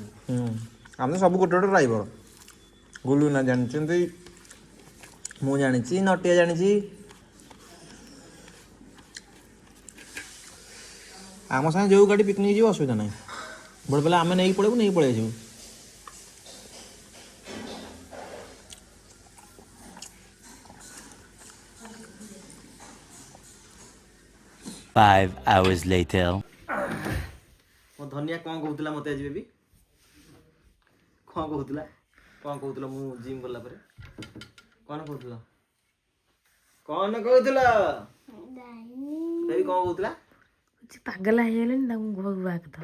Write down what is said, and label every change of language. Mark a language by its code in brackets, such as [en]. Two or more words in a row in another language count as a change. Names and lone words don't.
[or] ଆମେ ତ ସବୁ ଗୋଟେ ଡ୍ରାଇଭର। ଗୁଲୁ ନା ଜାଣିଛନ୍ତି, ମୁଁ ଜାଣିଛି, ନଟିଆ ଜାଣିଛି। ଆମ ସାଙ୍ଗେ ଯେଉଁ ଗାଡ଼ି ପିକନିକ୍ ଯିବ ଅସୁବିଧା ନାହିଁ। ଭୋଟ ପିଲା ଆମେ ନେଇକି ପଳେଇ ଆସିବୁ। [en] Five hours later. [or] ମୋ ଧନିଆ କ'ଣ କହୁଥିଲା ମୋତେ ଆଜି ବେବି? କ'ଣ କହୁଥିଲା ମୁଁ ଜିମ୍ ଗଲା ପରେ? କ'ଣ କହୁଥିଲା? ବେବି କ'ଣ କହୁଥିଲା? ପାଗଲା ହେଇଗଲେଣି, ତାଙ୍କୁ ଘରକୁ ବାହା କରିଦବ।